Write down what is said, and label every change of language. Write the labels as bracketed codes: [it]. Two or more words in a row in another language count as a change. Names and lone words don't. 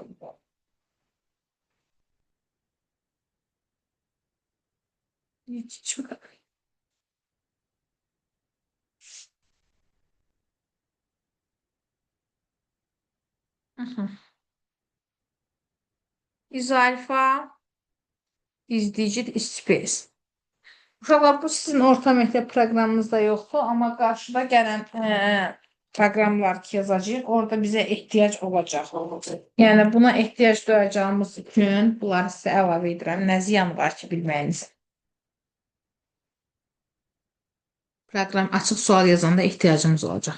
[tr] Hiç bakalım. Aha. [en] İzalfa is digit is space. [az] Uşaqlar bu sizin orta məktəb proqramınızda yoxdur, amma qarşıda gələn proqramlar ki yazacağıq, orada bizə ehtiyac olacaq. Yəni buna ehtiyac duyacağımız üçün bunları sizə əlavə edirəm. Nə ziyan var ki bilməyiniz. Proqram açıq sual yazanda ehtiyacımız olacaq.